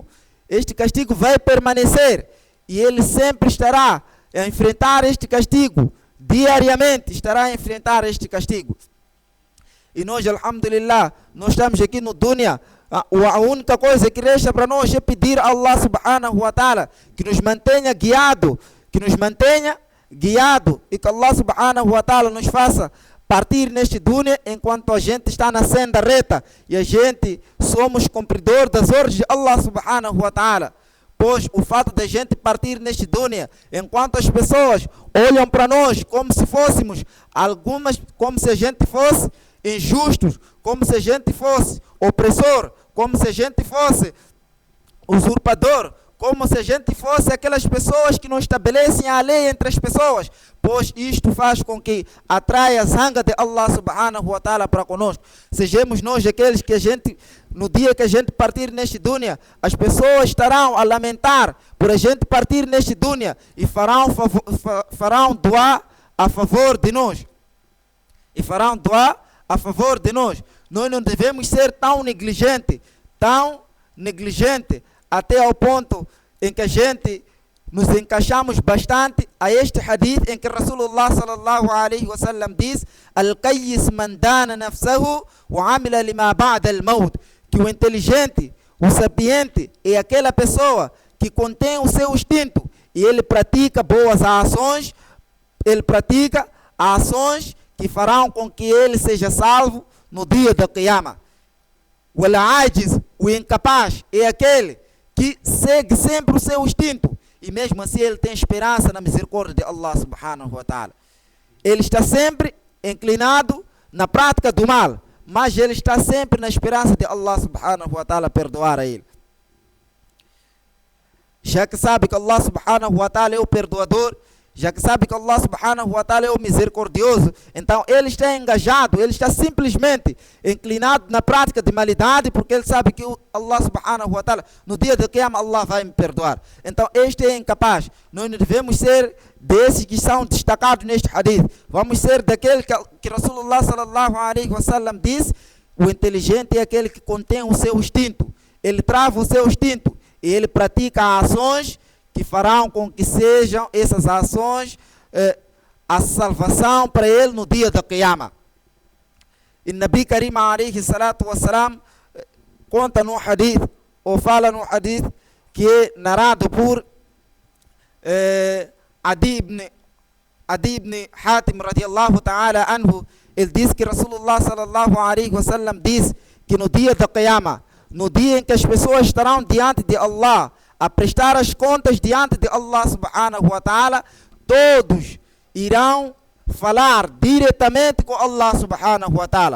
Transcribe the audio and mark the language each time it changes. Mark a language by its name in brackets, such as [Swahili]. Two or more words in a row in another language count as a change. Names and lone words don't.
[Portuguese] Este castigo vai permanecer. E ele sempre estará a enfrentar este castigo. Diariamente estará a enfrentar este castigo. E nós, alhamdulillah, nós estamos aqui no dunya. A única coisa que resta para nós é pedir a [Arabic] الله سبحانه وتعالى [Portuguese] que nos mantenha guiado, e que [Arabic] الله سبحانه وتعالى [Portuguese] nos faça partir neste dunya enquanto a gente está na senda reta e a gente somos cumpridor das ordens de [Arabic] الله سبحانه وتعالى. [Portuguese] Pois o fato de a gente partir neste dunya enquanto as pessoas olham para nós como se fôssemos como se a gente fosse injustos, como se a gente fosse opressor, como se a gente fosse usurpador, como se a gente fosse aquelas pessoas que não estabelecem a lei entre as pessoas, pois isto faz com que atraia a zanga de [Arabic] الله سبحانه وتعالى [Portuguese] para conosco. Sejamos nós aqueles que a gente, no dia que a gente partir neste dunya, as pessoas estarão a lamentar por a gente partir neste dunya e farão doar a favor de nós. Nós não devemos ser tão negligente até ao ponto em que a gente nos encaixamos bastante a este hadith em que [Arabic] رسول الله صلى الله عليه وسلم [Portuguese] diz: [Arabic] الكيس من دان نفسه وعمل لما بعد الموت. [Portuguese] Que o inteligente, o sapiente é aquela pessoa que contém o seu instinto e ele pratica boas ações, ele pratica ações que farão com que ele seja salvo no dia da Qiyamah. O ajiz, o incapaz, é aquele que segue sempre o seu instinto e mesmo assim ele tem esperança na misericórdia de [Arabic] الله سبحانه وتعالى. [Portuguese] Ele está sempre inclinado na prática do mal, mas ele está sempre na esperança de [Arabic] الله سبحانه وتعالى [Portuguese] perdoar a ele. Já que sabe que [Arabic] الله سبحانه وتعالى [Portuguese] é o perdoador, já que sabe que [Arabic] الله سبحانه وتعالى [Portuguese] é o misericordioso, então ele está engajado, ele está simplesmente inclinado na prática de malidade, porque ele sabe que [Arabic] الله سبحانه وتعالى, [Portuguese] no dia do Qiyamah, Allah vai me perdoar. Então este é incapaz. Nós não devemos ser desses que são destacados neste hadith. Vamos ser daquele que [Arabic] رسول الله صلى الله عليه وسلم [Portuguese] diz: o inteligente é aquele que contém o seu instinto. Ele trava o seu instinto e ele pratica ações que farão com que sejam essas ações a salvação para ele no dia da Qiyamah. E [Arabic] نبي كريم عليه الصلاة والسلام [Portuguese] conta no hadith, ou fala no hadith, que é narrado por Adi ibn Hatim [Arabic] رضي الله تعالى عنه. [Portuguese] Ele diz que [Arabic] رسول الله صلى الله عليه وسلم [Portuguese] diz que no dia da Qiyamah, no dia em que as pessoas estarão diante de Allah a prestar as contas diante de [Arabic] الله سبحانه وتعالى, [Portuguese] todos irão falar diretamente com [Arabic] الله سبحانه وتعالى.